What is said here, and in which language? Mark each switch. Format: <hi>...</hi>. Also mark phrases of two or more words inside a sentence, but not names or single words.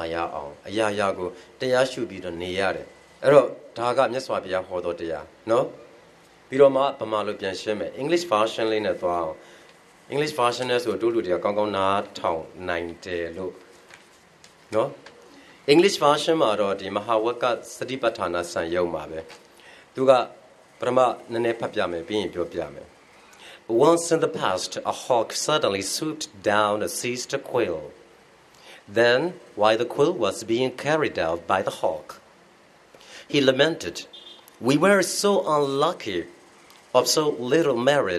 <my>ရအောင်အရာရာကိုတရားရှုပြီးတော့နေရတယ်အဲ့တော့ဒါကမြတ်စွာဘုရားဟောတော်တရားနော်ပြီးတော့မှဗမာလိုပြန်ရှင်းမယ်</my> <en>English version</en> <my>လေးနဲ့သွားအောင်</my> <en>English version</en> <my>နဲ့ဆိုတို့လူတွေကကောင်းကောင်းနားထောင်နိုင်တယ်လို့နော်</my> <en>English version</en> <my>မှာတော့ဒီမဟာဝကစတိပဋ္ဌာနာစံရုံမှာပဲသူကပထမနည်းနည်းဖတ်ပြမယ်ပြီးရင်ပြောပြမယ်</my> <en>Once in the past a hawk suddenly swooped down and seized a quail. Then, while the quail was being carried out by the hawk, he lamented, "We were so unlucky, of so little merit.</en>